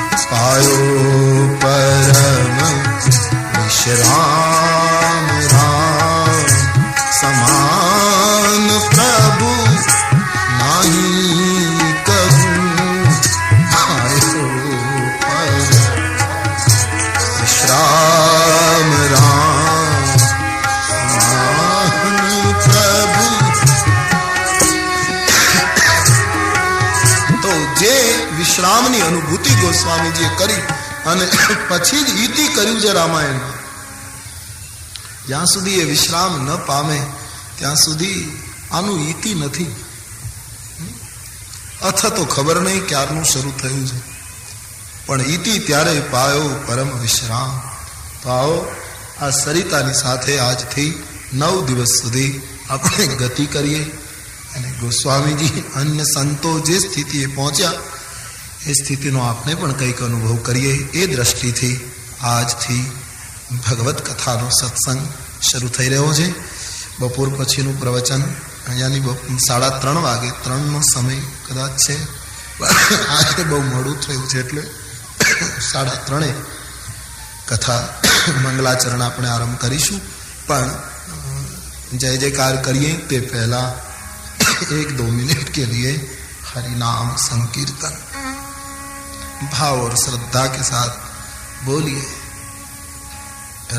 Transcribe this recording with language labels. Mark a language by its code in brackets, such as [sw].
[hi] पायो परम विश्राम राम, समान प्रभु नाही कहूँ, आयो परम विश्राम राम, समान प्रभु। [gu] तो जे विश्रामनी अनुभूति गोस्वामीजीए करी અને પછી જ ઈતિ કર્યું છે રામાયણ। જ્યાં સુધી એ વિશ્રામ ન પામે ત્યાં સુધી આનું ઈતિ નથી। અથ તો ખબર નહીં ક્યારનું શરૂ થયું છે, પણ ઈતિ ત્યારે પાયો પરમ વિશ્રામ। તો આવો આ સરિતાની સાથે આજથી 9 દિવસ સુધી આપણે ગતિ કરીએ અને ગોસ્વામીજી અન્ય સંતો જે સ્થિતિએ પહોંચ્યા એ સ્થિતિનો આપણે પણ કંઈક અનુભવ કરીએ। એ દ્રષ્ટિથી આજથી ભગવત કથાનો સત્સંગ શરૂ થઈ રહ્યો છે। બપોર પછીનું પ્રવચન અહીંયાની 3:30 વાગે, 3નો સમય કદાચ છે, આજે બહુ મોડું થયું છે એટલે 3:30 કથા મંગલાચરણ આપણે આરંભ કરીશું। [hi] પણ जय जयकार करिए ते पहला 1-2 मिनट के लिए हरि नाम संकीर्तन भाव और श्रद्धा के साथ बोलिए।